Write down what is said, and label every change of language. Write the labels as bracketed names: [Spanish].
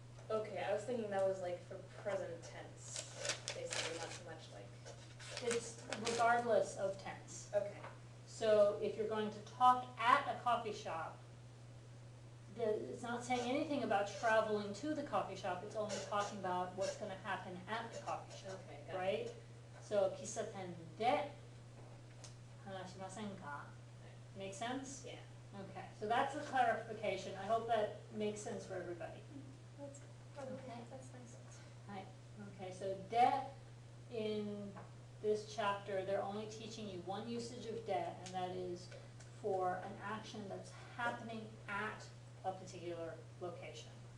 [English] Okay, I was thinking that was like for present tense, basically, not so much like. It's regardless of tense. Okay. So if you're going to talk at a coffee shop, it's not saying anything about traveling to the coffee shop, it's only talking about what's going to happen at the coffee shop, Okay, got it. right? [Japanese] So, 喫茶店で話しませんか? [English] Make sense? Yeah. Okay, so that's the clarification. I hope that makes sense for everybody. That's Okay. that's nice. Right. Okay, so de in this chapter, they're only teaching you one usage of de, and that is for an action that's happening at a particular location.